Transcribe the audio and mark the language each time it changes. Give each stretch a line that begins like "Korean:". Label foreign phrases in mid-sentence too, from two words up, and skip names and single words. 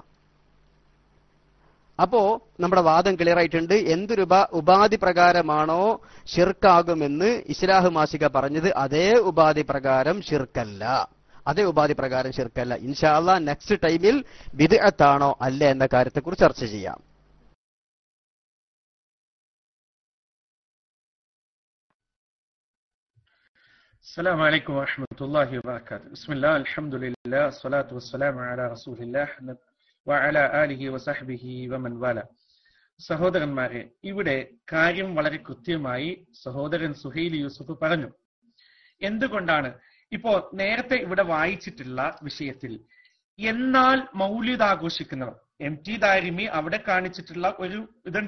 Malayalam: അപ്പോ നമ്മുടെ വാദം ക്ലിയർ ആയിട്ടുണ്ട്. എന്തൊരു ഉപാധി പ്രകാരമാണോ ഷിർക്കാകുമെന്ന് ഇസ്ലാഹ് മാസിക പറഞ്ഞത്, അതേ ഉപാധി പ്രകാരം ഷിർക്കല്ല.
Arabic: إن شاء الله
English: next time
Malayalam: ബിദ്അത്താണോ അല്ല എന്ന കാര്യത്തെക്കുറിച്ച് ചർച്ച ചെയ്യാം.
Arabic: السلام عليكم ورحمة الله وبركاته. بسم الله الحمد لله الصلاة والسلام على رسول الله وعلى آله وصحبه ومن والاه.
Malayalam: സഹോദരന്മാരെ, ഇവിടെ കാര്യം വളരെ കൃത്യമായി സഹോദരൻ സുഹൈൽ യൂസുഫ് പറഞ്ഞു. എന്തുകൊണ്ടാണ് ഇപ്പോ നേരത്തെ ഇവിടെ വായിച്ചിട്ടുള്ള വിഷയത്തിൽ എന്നാൽ മൗലിദ് ആഘോഷിക്കുന്നവർ, MT ദാരിമി അവിടെ കാണിച്ചിട്ടുള്ള ഒരു ഇതുണ്ട്.